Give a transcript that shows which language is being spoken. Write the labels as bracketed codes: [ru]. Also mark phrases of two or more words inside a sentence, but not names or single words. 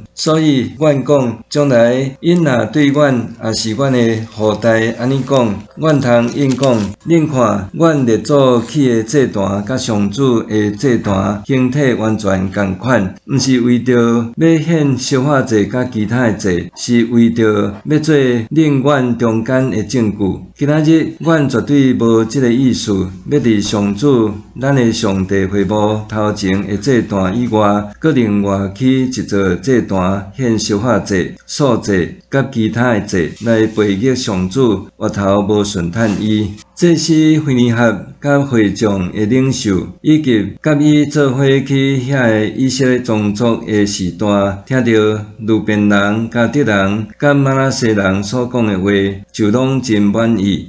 [nan] 所以，阮讲将来因若对阮也是阮的后代安尼讲，阮通应讲，恁看阮列祖起的祭坛，甲上主的祭坛形体完全共款，毋是为着要献烧化祭甲其他的祭，是为着要做恁阮中间的证据。今仔日，阮绝对无即个意思，要伫上主咱的上帝会幕头前的祭坛以外，搁另外起一座祭坛献烧化祭、素祭甲其他的祭来背逆上主，额头无顺趁伊。这是菲尼哈甲会众的领袖，以及甲伊做伙去遐个以色列宗族的时代，听到路边人、迦得人、甲玛拿西人所讲的话，就拢真满意。